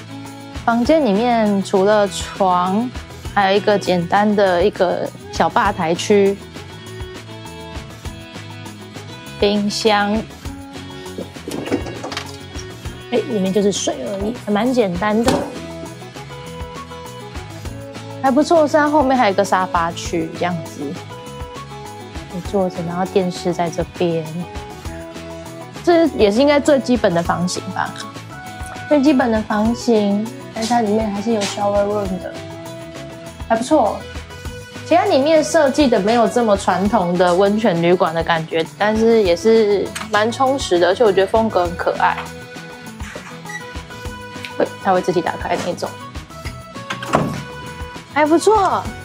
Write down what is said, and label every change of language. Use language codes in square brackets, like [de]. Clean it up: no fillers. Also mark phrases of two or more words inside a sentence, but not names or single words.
[zh] 房間裡面除了床，還有一個簡單的一個小吧台區，冰箱，裡面就是水而已，還蠻簡單的，還不錯。是它後面還有一個沙發區，這樣子，你坐着，然後電視在這邊，這也是應該最基本的房型吧？最基本的房型。但是它裡面還是有 [en] shower room [zh] 的，還不錯。其實它裡面設計的沒有這麼傳統的溫泉旅館的感覺，但是也是蠻充實的，而且我覺得風格很可愛。它會自己打開那種，還不錯。